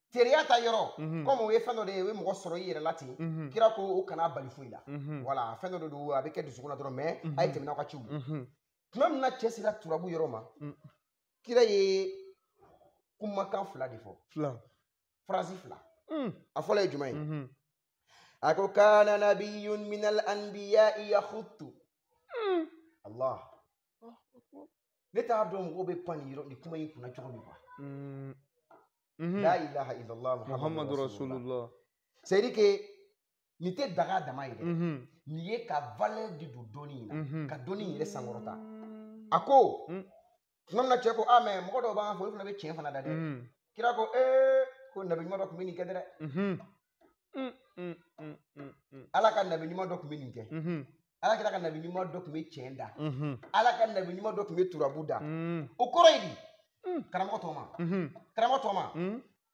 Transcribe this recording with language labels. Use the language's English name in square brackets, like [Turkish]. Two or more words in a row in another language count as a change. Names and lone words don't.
[Bambara] teriya ta yɔrɔ komi o ye fɛn dɔ de ye o ye mɔgɔ sɔrɔ i yɛrɛ la ten kira ko o kana bali foyi la voilà fɛn dɔ de don a bɛ kɛ dusukun na dɔrɔn mais a ye tɛmɛ n'aw ka ciw ye tuma min na cɛ sera turabu yɔrɔ ma kira ye kumakan fila de fɔ phrase fila a fɔlɔ ye jumɛn ye a ko [Arabic] كَانَ نَبِيٌّ مِنَ الْأَنْبِيَاءِ يَخُطُّ [Bambara] Allah ne t'a dɔn mɔgɔw bɛ pan nin kuma in kunna cogo min quoi [Arabic] لَا إِلَٰهَ إِلَّا اللَّهُ مُحَمَّدٌ رَسُولُ اللَّهِ [French] c'est à dire que [Bambara] nin tɛ daga dama ye dɛ nin ye ka valeur de don dɔnni in na ka dɔnni in yɛrɛ sankɔrɔta a ko tuma min na cɛ ko mais mɔgɔ dɔw b'an fɛ olu fana bɛ tiɲɛ fana da dɛ kira ko ko nabi ɲuman dɔ tun bɛ nin kɛ dɛ ala ka nabi ɲuman dɔ tun bɛ nin kɛ ala kira ka nabi ɲuman dɔ tun bɛ tiɲɛ da ala ka nabi ɲuman dɔ tun bɛ turabu da o kɔrɔ ye di karamɔgɔ tɔ ma